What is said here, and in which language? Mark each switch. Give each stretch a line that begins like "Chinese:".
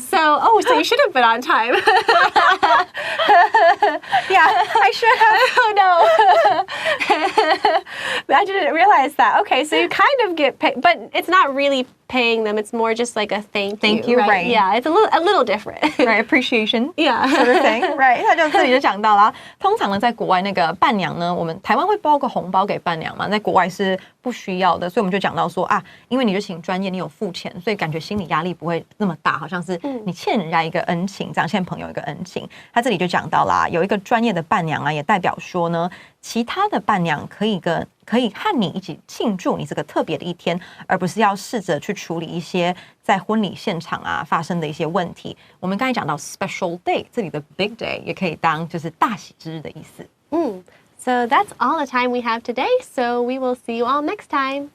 English: So you should have been on time. Yeah, I should have. Oh no. I didn't realize that. Okay, so you kind of get paid, but it's not really paying them. It's more just like a thank you, right? Yeah, it's a little different. Right, appreciation. Yeah. Sort of thing, right?
Chinese: 他就这里就讲到啦，通常呢，在国外那个伴娘呢，我们台湾会包个红包给伴娘嘛，在国外是不需要的，所以我们就讲到说啊，因为你就请专业，你有付钱，所以感觉心理压力不会那么大，好像是你欠人家一个恩情，这样欠朋友一个恩情。他这里就讲到啦，有一个专业的伴娘啊，也代表说呢，其他的伴娘可以和你一起庆祝你这个特别的一天，而不是要试着去处理一些在婚礼现场啊发生的一些问题。我们刚才讲到 special day， 这里的 big day 也可以当就是大喜之日的意思。
English: So that's all the time we have today. So we will see you all next time.